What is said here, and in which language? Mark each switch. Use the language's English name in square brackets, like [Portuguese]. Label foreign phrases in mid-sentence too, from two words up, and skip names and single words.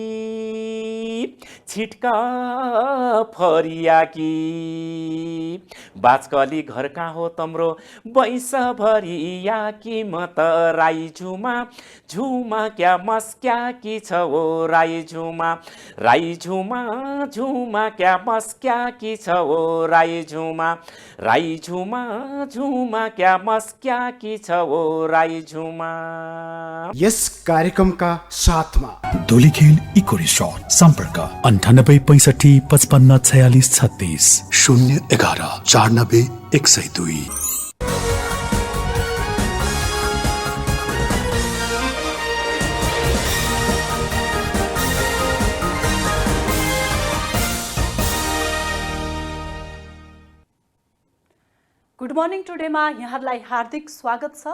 [Nepali] छिटका फरियाकी बाचकली घर कहाँ हो तम्रो बैसभरिया कि म त राई झुमा झुमा क्या मस्क्या की छ हो राई झुमा झुमा क्या मस्क्या की छ हो राई झुमा झुमा क्या मस्क्या की छ हो राई झुमा। यस कार्यक्रमका साथमा धुलीखेल इको रिसोर्ट सम्पर्क 9865 55 46 36 011 94 102। गुड मर्निङ टुडेमा यहाँहरूलाई हार्दिक स्वागत छ।